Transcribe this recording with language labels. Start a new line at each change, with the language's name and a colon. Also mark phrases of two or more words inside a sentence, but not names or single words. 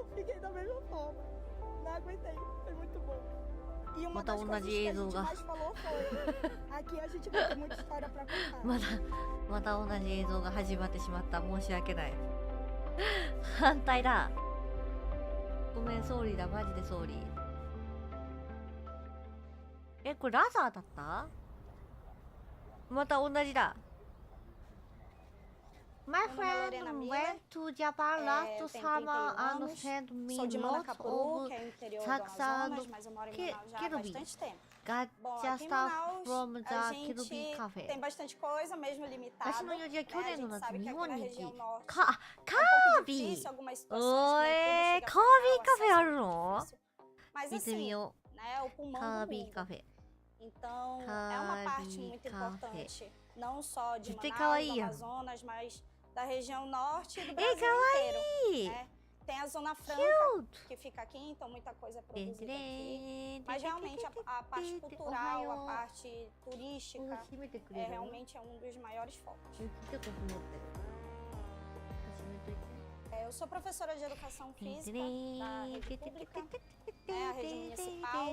Japanese: また同じ映像がまた同じ映像が始まってしまった。申し訳ない。反対だ。ごめん、ソーリーだ。マジでソーリー。これラザーだった？また同じだ。
English: My friend went to Japan last summer and sent me lots of sacks and Kirby. Got just stuff from the Kirby Cafe.
Japanese: 私の用事は去年の夏、日本に行き、カービー！おーい、カービーカフェあるの？見てみよう。カービーカフェ。カービーカフェ。絶対かわいいやん。
Portuguese: Da região norte do Brasil inteiro, né? Tem a Zona Franca, que fica aqui, então muita coisa é produzida aqui. Mas realmente a parte cultural, a parte turística, realmente é um dos maiores focos. Eu sou professora de educação física da rede pública, a rede municipal.